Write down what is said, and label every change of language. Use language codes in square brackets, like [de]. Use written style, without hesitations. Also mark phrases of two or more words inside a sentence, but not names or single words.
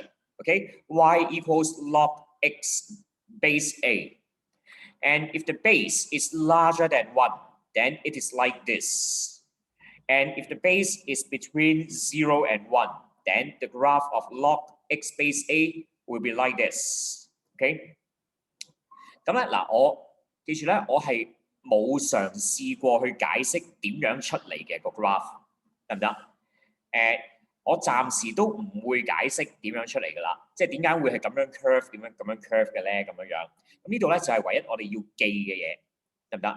[en] Okay? Y equals log x base a. And if the base is larger than 1, then it is like this. And if the base is between 0 and 1, then the graph of log x base a will be like this. [yue] Okay? 咁咧嗱，我記住咧，我係冇嘗試過去解釋點樣出嚟嘅個 graph， 得唔得？我暫時都唔會解釋點樣出嚟㗎啦，即係點解會係咁樣 curve， 點樣咁樣 curve 嘅咧？咁樣樣，咁呢度咧就係唯一我哋要記嘅嘢，得唔得？